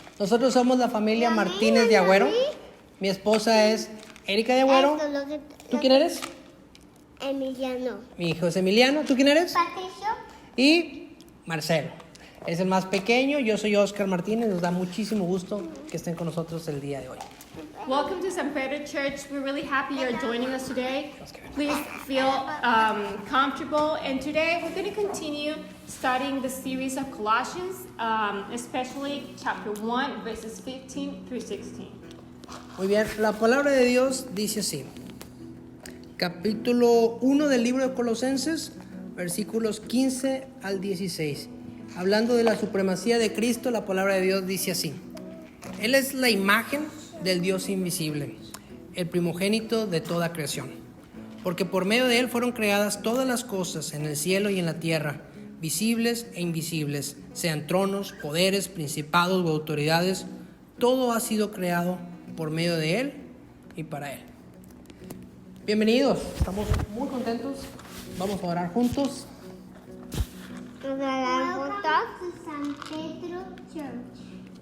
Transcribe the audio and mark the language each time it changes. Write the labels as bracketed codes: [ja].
[es] Nosotros somos la familia Martínez de Agüero. Mi esposa es Erika de Agüero. ¿Tú quién eres? Emiliano. Mi hijo es Emiliano. ¿Tú quién eres? Patricio. Y Marcelo. Es el más pequeño. Yo soy Oscar Martínez. Nos da muchísimo gusto que estén con nosotros el día de hoy. [en] Welcome to San Pedro Church. We're really happy you're joining us today. Please feel comfortable. And today we're going to continue studying the series of Colossians, especially chapter 1, verses 15 through 16. [es] Muy bien, la palabra de Dios dice así. Capítulo 1 del libro de Colosenses, versículos 15 al 16. Hablando de la supremacía de Cristo, la palabra de Dios dice así. Él es la imagen del Dios invisible, el primogénito de toda creación. Porque por medio de Él fueron creadas todas las cosas en el cielo y en la tierra, visibles e invisibles, sean tronos, poderes, principados o autoridades. Todo ha sido creado por medio de Él y para Él. Bienvenidos, estamos muy contentos. Vamos a orar juntos. [en] Welcome to San Pedro Church.